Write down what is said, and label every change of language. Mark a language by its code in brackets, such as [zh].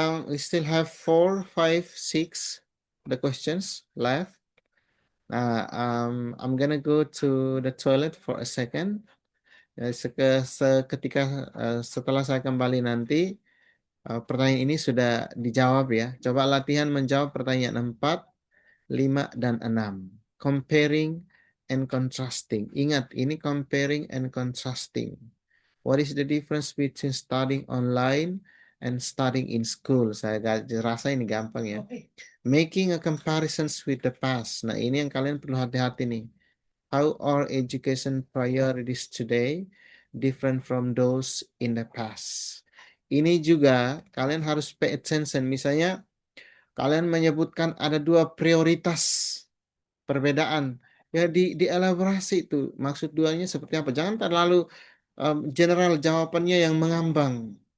[en] We still have 4, 5, 6 the questions left. I'm gonna go to the toilet for a second. [id] Seketika setelah saya kembali nanti, pertanyaan ini sudah dijawab ya. Coba latihan menjawab pertanyaan 4, 5, dan 6. [en] Comparing and contrasting. [id] Ingat, ini [en] comparing and contrasting. What is the difference between studying online and studying in school? [id] Saya rasa ini gampang ya. [en] Making a comparisons with the past. [id] Nah, ini yang kalian perlu hati-hati nih. [en] How are education priorities today different from those in the past? [id] Ini juga kalian harus [en] pay attention. [id] Misalnya, kalian menyebutkan ada dua prioritas perbedaan. Ya dielaborasi itu maksud duanya seperti apa. Jangan terlalu general jawabannya yang mengambang.